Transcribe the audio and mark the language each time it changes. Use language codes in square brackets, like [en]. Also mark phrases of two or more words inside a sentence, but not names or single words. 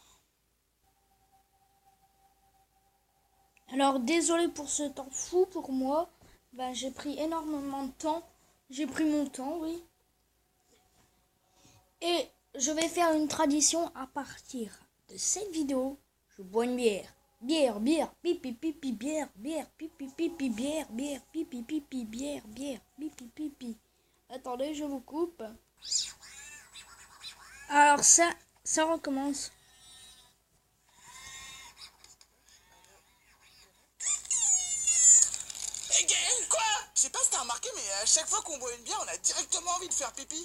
[fr] Alors, désolé pour ce temps fou pour moi. Ben, j'ai pris énormément de temps. J'ai pris mon temps, oui. Et je vais faire une tradition à partir de cette vidéo. Je bois une bière. Bière, pipi, pipi, bière, pipi, pipi, bière, pipi, pipi, bière, pipi, pipi. Attendez, je vous coupe. Alors ça recommence. Hey Gaël, quoi? Je sais pas si t'as remarqué, mais à chaque fois qu'on boit une bière, on a directement envie de faire pipi.